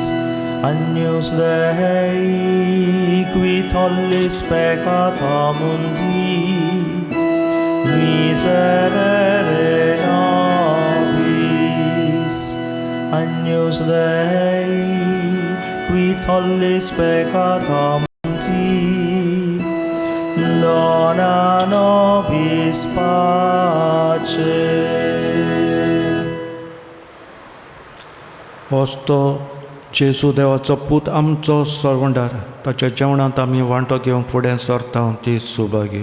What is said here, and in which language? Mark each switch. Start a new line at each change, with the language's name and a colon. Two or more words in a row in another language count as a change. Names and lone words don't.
Latin: Agnus Dei, qui tollis peccata mundi, miserere nobis. Agnus Dei, qui tollis peccata mundi, dona nobis pace.
Konkani: वस्तो जेजू देवाचो पूत आमचो सरवंडार ताच्या जेवणांत आमी वांटो घेवंक फुडें सरता ती सुभागी.